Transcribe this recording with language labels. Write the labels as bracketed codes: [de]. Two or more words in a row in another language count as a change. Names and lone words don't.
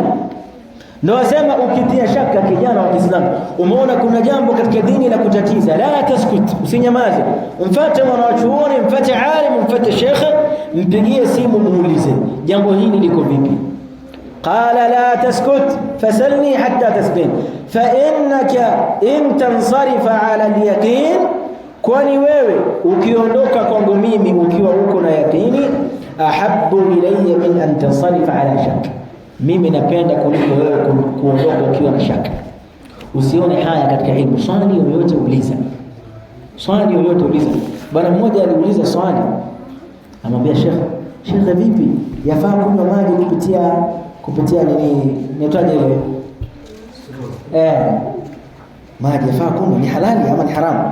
[sw] Ndio wasema ukitia shaka, kijana wa Kiislamu, umeona kuna jambo katika dini la kutatiza, [ar] لا تسكت, [sw] usinyamaze, mfuate mwanachuoni, mfuate alim, mfuate shekhe, mpigie simu muulize jambo hili liko vipi. [ar] قال لا تسكت فاسألني حتى تستبين فإنك إن تنصرف على اليقين, [sw] kwani wewe ukiondoka kwangu mimi ukiwa uko na yakini, [ar] أحب إلي من أن تنصرف على شك, [sw] mimi napenda kuliko wewe kuondoka ukiwa na shaka. Usione haya katika ilmu. Swali yoyote uliza, swali yoyote uliza. Bwana mmoja aliuliza swali, amwambia shekhe, vipi yafaa kunywa maji kupitia nini nitaje ile maji yafaa kunywa, ni halali ama ni haramu?